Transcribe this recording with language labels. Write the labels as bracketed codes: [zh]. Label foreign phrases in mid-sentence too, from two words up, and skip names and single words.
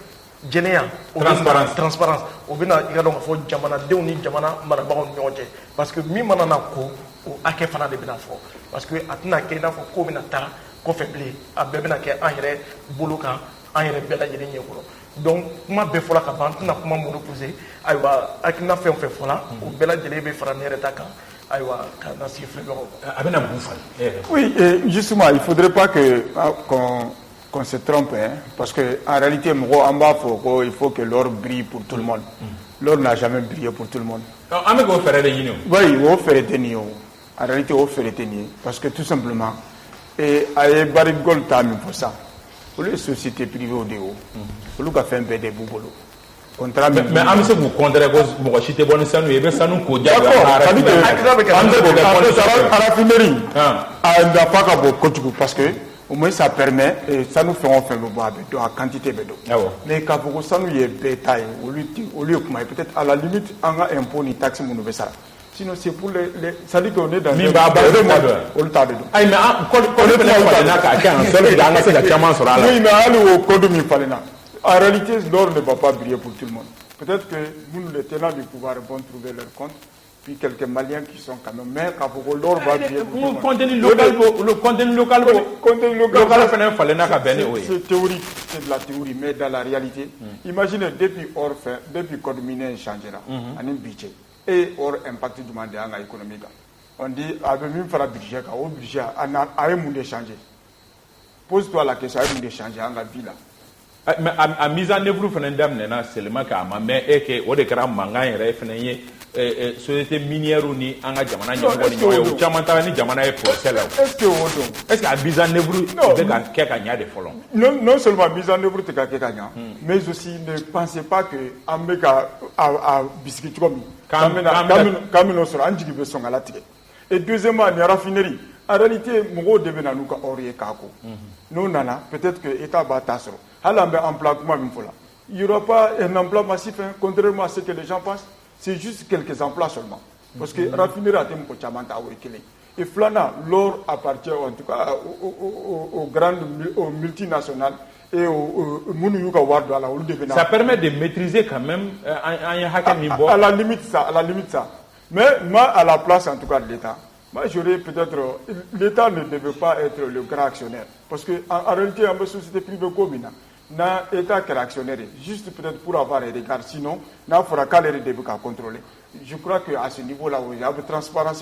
[bm] transparence o bɛna i ka dɔn k'a fɔ jamanadenw ni jamana marabagaw ni ɲɔgɔn cɛ [fr] parce que [bm] min mana na ko o hakɛ fana de bɛna fɔ [fr] parce que [bm] a tɛna kɛ i n'a fɔ ko bɛna taa kɔfɛ bilen a bɛɛ bɛna kɛ an yɛrɛ bolo kan an yɛrɛ bɛɛ lajɛlen ɲɛkɔrɔ donc kuma bɛɛ fɔla ka ban an tɛna kuma monopoliser ayiwa hakilina fɛn o fɛn fɔla o bɛɛ lajɛlen bɛ fara ne yɛrɛ ta kan ayiwa ka na sigi filɛbagaw a bɛna mun falen. [fr] Oui, justement, il ne faudrait pas qu'on se trompe, hein, parce qu'en réalité, il faut que l'or brille pour tout le monde. L'or n'a jamais brillé pour tout le monde. [bm] An bɛ k'o fɛɛrɛ de ɲini o. Oui, o fɛɛrɛ tɛ nin ye o. [fr] En réalité, [bm] o fɛɛrɛ tɛ nin ye [fr] parce que tout simplement, [bm] a ye barikɔli ta min fɔ sisan olu ye [fr] société privée [bm] de ye o olu ka fɛn bɛɛ de b'u bolo. mais an bɛ se k'u contrer ko mɔgɔ si tɛ bɔ ni sanu ye i bɛ sanu ko diya. raffinerie a nafa ka bon kojugu [fr] parce que au moins ça permet [bm] sanu fɛn o fɛn bɛ bɔ a bɛ dɔn a quantité bɛ dɔn mais k'a fɔ ko sanu ye bɛɛ ta ye olu ye kuma ye [fr] peut-être à la limite [bm] an ka impôt ni taxe minnu bɛ sara [fr] sinon c'est pour les c'est-à-dire qu'on est dans [bm] min b'a balo olu t'a de dɔn. ayi mais code fana falenna k'a kɛ [fr] en sorte que [bm] an ka se ka caman sɔrɔ a la. [fr] oui mais [bm] hali o code min falenna [fr] en réalité l'or ne va pas briller pour tout le monde peut-être que nous les tenants du pouvoir vont trouver leur compte puis quelques Maliens qui sont quand même mais [bm] k'a fɔ ko [fr] l'or va briller pour tout le monde. contenu local [bm] fana falenna ka bɛn ni o ye. [fr] c'est théorique c'est de la théorie mais dans la réalité imaginez depuis code minier changé la [bm] ani bi cɛ [fr] et or impact [bm] jumɛn de y'an ka [fr] économie kan on dit [bm] a bɛ min fara budget kan o budget a ye mun de changer [fr] pose-toi la question [bm] a ye mun de changer an ka [fr] vie la. [bm] mais a [fr] mise en œuvre [bm] fana daminɛna seulement k'a ma mɛn o de kɛra mankan yɛrɛ fana ye [fr] société minière [bm] ni an ka jamana ɲɛmɔgɔ ni ɲɔgɔn ye o caman taara ni jamana ye procès la. [fr] est-ce que [bm] o don. [fr] est-ce que [bm] a [fr] mise en œuvre [bm] bɛ ka kɛ ka ɲa de fɔlɔ. [fr] non seulement mise en œuvre [bm] tɛ ka kɛ ka ɲa [fr] mais aussi ne pensez pas que [bm] an bɛ ka a bisigi cogo min. k'an bɛn'o sɔrɔ an jigi bɛ sɔn ka latigɛ [fr] et deuxièmement [bm] nin raffinerie [fr] en réalité [bm] mɔgɔw de bɛ na n'u ka or ye k'a ko n'o nana [fr] peut-être que état [bm] b'a ta sɔrɔ hali an bɛ emploi kuma min fɔ la [fr] il y aura pas un emploi massif hein, contrairement à ce que les gens pensent c'est juste quelques emplois seulement parce que [bm] raffinerie a tɛ mɔgɔ caman ta o ye kelen et filanan [fr] l'or appartient en tout cas aux multinationales et [bm] minnu y'u ka wari don a la olu de bɛ na. [fr] ça permet de maîtriser quand même [bm] an ye hakɛ min bɔ. [fr] à la limite ça mais moi à la place en tout cas de l'État Moi, j'aurais peut-être... L'État ne devait pas être le grand actionnaire. Parce qu'en réalité, en société privée commune, l'État est actionnaire, juste peut-être pour avoir un regard. Sinon, il faudra qu'à contrôler. Je crois qu'à ce niveau-là, il y a une transparence.